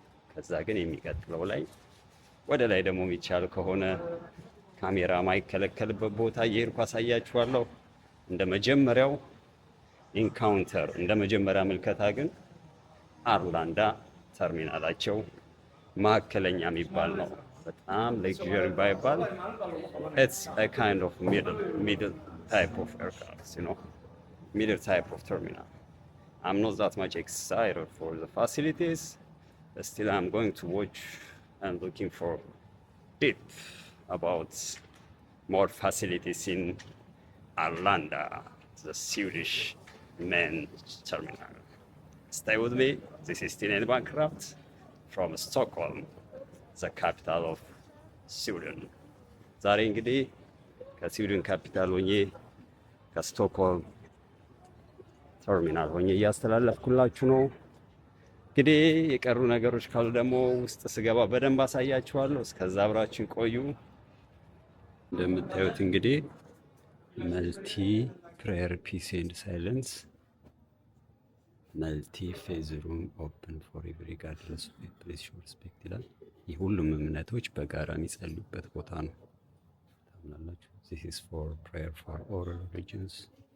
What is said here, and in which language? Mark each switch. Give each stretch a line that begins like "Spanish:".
Amharic: ከዛ ግን የሚቀጥለው ላይ ወደ ላይ ደግሞ የሚቻል ከሆነ ካሜራ ማይከለከልበት ቦታ እየሄድኩ አሳያችኋለሁ። እንደ መጀመሪያው ኢንካውንተር እንደ መጀመሪያ ምልከታ ግን አርላንዳ ተርሚናላቸው ማዕከለኛ የሚባል ነው። በጣም ሌክዠሪ ባይባል
English: it's a kind of middle type of aircraft, you know, middle type of terminal. I'm not that much excited for the facilities, but still I'm going to watch and looking for deep about more facilities in Arlanda, the Swedish main terminal. Stay with me. This is Sten Bankkraft from Stockholm, the capital of Sweden.
Amharic: ዛሬ እንግዲህ ከስዊድን ካፒታል ሆኜ ከስቶክሆልም ተርሚናል ሆኜ እያስተላለፍኩላችሁ ነው። እንግዲህ የቀሩ ነገሮች ካሉ ደግሞ ውስጥ ስገባ በደንብ አሳያችኋለሁ። እስከዛ አብራችን ቆዩ። እንደምታዩት እንግዲህ
English: መልቲ ፕሬየር ፒስ ኤንድ ሳይለንስ መልቲ ፌዝ ሩም ኦፕን ፎር ኤቭሪ ጋርድለስ ፕሌስ ሾው ሪስፔክት
Amharic: ይላል። ይህ ሁሉም እምነቶች በጋራ የሚጸልዩበት ቦታ ነው።
English: This is for prayer for all religions.